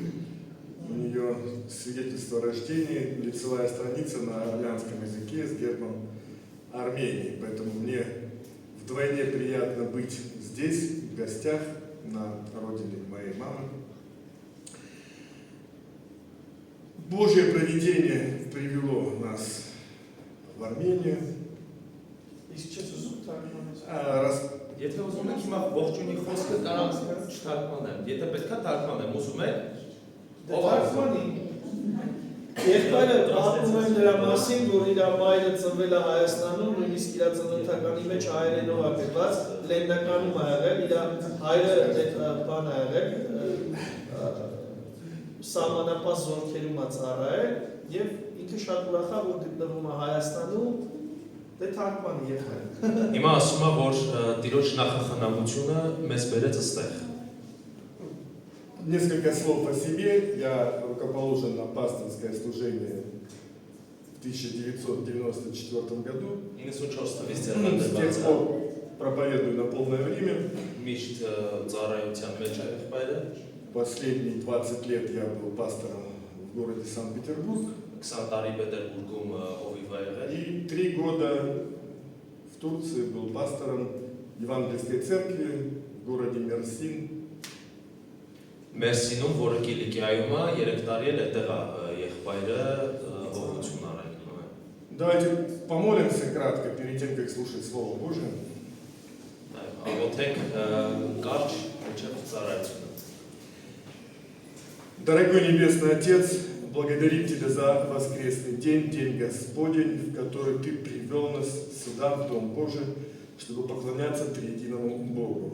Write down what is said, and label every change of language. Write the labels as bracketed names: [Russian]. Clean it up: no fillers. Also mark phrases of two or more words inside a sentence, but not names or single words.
[Russian] У нее свидетельство о рождении, лицевая страница на армянском языке с гербом Армении. Поэтому мне вдвойне приятно быть здесь, в гостях, на родине моей мамы. Божье провидение привело нас в Армению. [Armenian] Եթե ուզում եք հիմա ողջունի խոսքը կարող չթարգմանեմ, եթե պետք է թարգմանեմ, ուզում եք Թարգմանի։ Եղբայրը պատմում են դրա մասին, որ իր մայրը ծնվել է Հայաստանում, նույնիսկ իր ծննդականի մեջ հայերենով է գրված, Լեննականում է եղել, իր հայրը բան է եղել, սահմանապահ զորքերում է ծառայել, եւ ինքը շատ ուրախ է, որ գտնվում է Հայաստանում, դե թարգմանի եղել։ Հիմա ասում է, որ Տիրոջ նախախնամությունը մեզ բերեց այստեղ։ [Russian] Несколько слов о себе. Я рукоположен на пасторское служение в 1994 году. С тех пор проповедую на полное время. Последние 20 лет я был пастором в городе Санкт-Петербург. И 3 года в Турции был пастором Евангельской церкви в городе Мерсин. [Armenian] Մերսինում, որը Կիլիկիայում է, 3 տարի էլ այդտեղ է եղբայրը հողություն արել։ [Russian] Давайте помолимся кратко перед тем, как слушать Слово Божие. Дорогой Небесный Отец, благодарим Тебя за воскресный день, день Господень, в который Ты привел нас сюда, в Дом Божий, чтобы поклоняться Триединому Богу.